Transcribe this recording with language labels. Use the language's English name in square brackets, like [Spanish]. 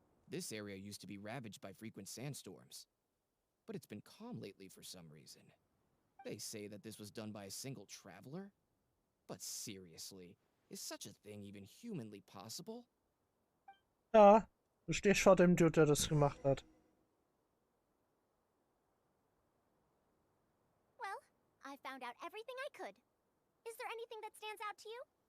[English] This area used to be ravaged by frequent sandstorms, but it's been calm lately for some reason. They say that this was done by a single traveler? But seriously, is such a thing even humanly possible? [German] Ja, du stehst vor dem Dude, der das gemacht hat. [English] Well, I found out everything I could. Is there anything that stands out to you?